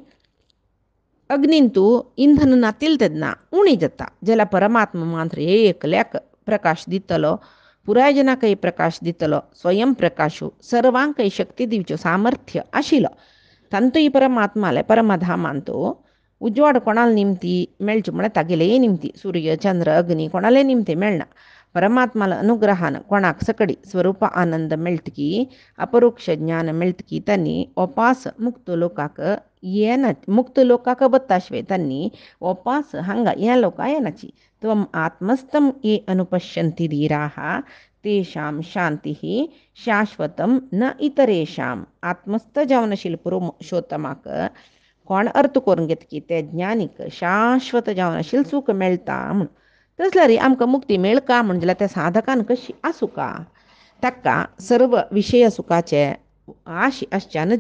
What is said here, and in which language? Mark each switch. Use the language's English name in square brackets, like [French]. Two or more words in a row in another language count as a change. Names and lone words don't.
[Konkani] अग्नींतू इंधन नातील तेन्ना उणी जाता जाल्यार परमात्मा मात्र एकल्याक प्रकाश दितलो पुराय जनाकय प्रकाश दितलो स्वयं प्रकाशू सर्वांकय शक्ती दिवच्यो सामर्थ्य आशिल्लो तांतूय परमात्माले परमधामांतू उजवाड कोणाला निमती मेळचे म्हळ्यार तागेले निमती सूर्य चंद्र अग्नी कोणाले निमती मेळना परमात्माला अनुग्रहान कोणाक सकडी स्वरूप आनंद मेळटकी अपरोक्ष ज्ञान मेळटकी तांणी उपास मुक्त लोकाक मुक्त लोकाक बत्ताशिवाय तांणी उपास हांगा ह्या लोकां येनाची [Sanskrit] त्वम आत्मस्थम ये अनुपश्यन्ति धीराः तेषां शांती शाश्वतम न इतरेषां [Konkani] आत्मस्थ जावन आशिल्लो पुरुषोत्तमाक कोण अर्थ करून घेता की ते ज्ञानीक शाश्वत जावन आशिल्लो सूख मेळटा म्हूण तसल्यार आमकां मुक्ती मेळका म्हण जाल्यार त्या साधकान कशी आसूं का ताका सर्व विशय सुखाचे आश आसच्यानच